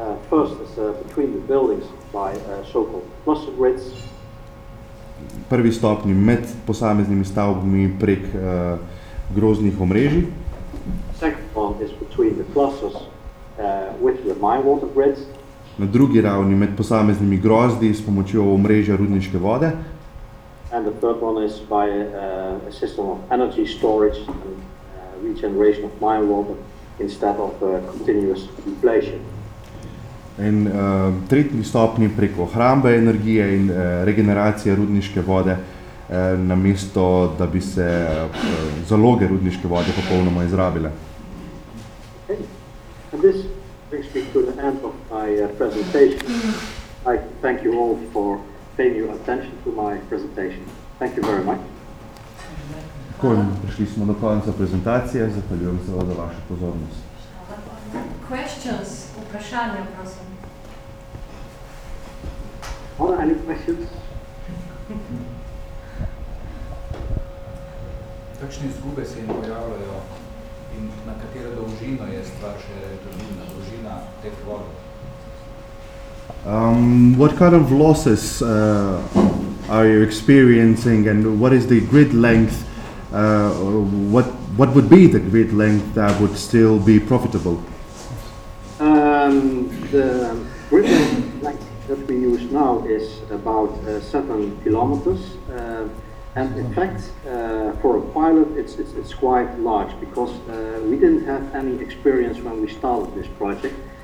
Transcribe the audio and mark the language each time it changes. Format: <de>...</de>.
<en>First is between the buildings by so-called cluster grids.</en> <sl>Prvi stopnji med posameznimi stavbami prek groznih omrežij.</sl> <en>Second one is between the clusters with the mine water grids.</en> <sl>Na drugi ravni med posameznimi grozdi s pomočjo omrežja rudniške vode.</sl> <en>And the third one is by a system of energy storage and regeneration of mine water instead of continuous depletion.</en> <sl>In tretji stopnji preko hrambe energije in regeneracije rudniške vode namesto da bi se zaloge rudniške vode popolnoma izrabile.</sl> <en>And this brings me to the end of my presentation. I thank you all for paying your attention to my presentation. Thank you very much.</en> <sl>Tako, prišli smo do konca prezentacije. Zahvaljujem se za vašo pozornost.</sl> <en>Questions,</en> <sl>vprašanja, prosim.</sl> <en>Are there any questions?</en> <sl>Kakšne izgube se jim pojavljajo in na katero dolžino je stvar še turbina, dolžina teh vod?</sl> <en>What kind of losses are you experiencing and what is the grid length, what would be the grid length that would still be profitable? The grid length that we use now is about 7 kilometers and in fact for a pilot it's quite large because we didn't have any experience when we started this project.</en>